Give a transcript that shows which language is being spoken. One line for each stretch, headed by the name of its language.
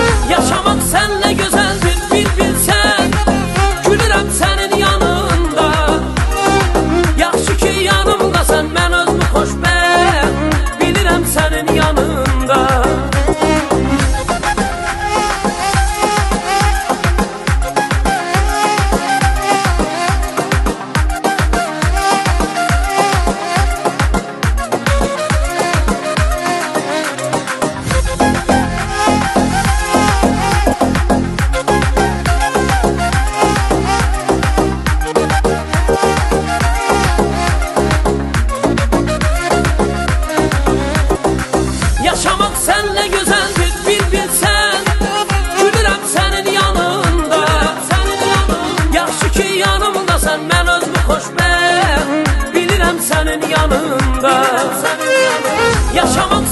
Turkish: Yaşamak senle güzeldir bir bilsen.
Azerbaijani: Gülürəm senin yanında. Yaxşı ki yanımdasan, mən özümü xoşbəxt bilirəm senin yanında.
Turkish: Yaşamak senle güzeldir bir bilsen.
Azerbaijani: Gülürəm senin yanında. Yaxşı ki yanımdasan, mən özümü xoşbəxt bilirəm senin yanında. Yaşamak